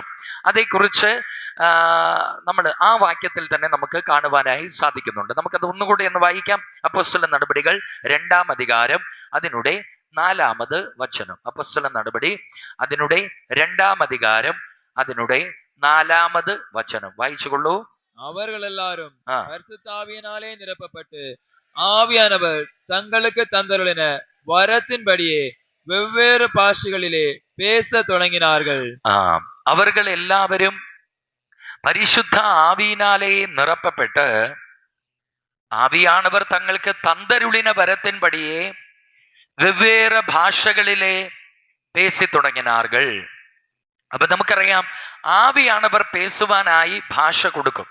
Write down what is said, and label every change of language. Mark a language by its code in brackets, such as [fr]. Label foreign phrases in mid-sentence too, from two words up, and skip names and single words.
[ml] അതേക്കുറിച്ച് നമ്മൾ ആ വാക്യത്തിൽ തന്നെ നമുക്ക് കാണുവാനായി സാധിക്കുന്നുണ്ട്. നമുക്കത് ഒന്നുകൂടി ഒന്ന് വായിക്കാം. അപ്പോസ്തല നടപടികൾ 2-ാം അധികാരം അതിനുടെ 4-ാമത് വചനം. അപ്പോസ്തല നടപടി അതിനുടെ 2-ാം അധികാരം അതിനുടെ 4-ാമത് വചനം വായിച്ചുകൊള്ളൂ. [ta] அவர்கள் எல்லாரும் ஆ. பரிசுத்தாவியினாலே நிரப்பப்பட்டு ஆவியானவர் தங்களுக்கு தந்தருளின வரத்தின்படியே வெவ்வேறு பாஷைகளிலே பேச தொடங்கினார்கள். அவர் எல்லாவரும் பரிசுத்த ஆவியினாலே நிறைப்பப்பட்டு ஆவியானவர் தங்களுக்கு தந்தருளின வரத்தின்படியே வெவ்வேறே பாஷைகளிலே பேசி துடங்கினார்கள். [ml] അപ്പൊ നമുക്കറിയാം, ആവിയാനവർ പേസുവാനായി ഭാഷ കൊടുക്കും.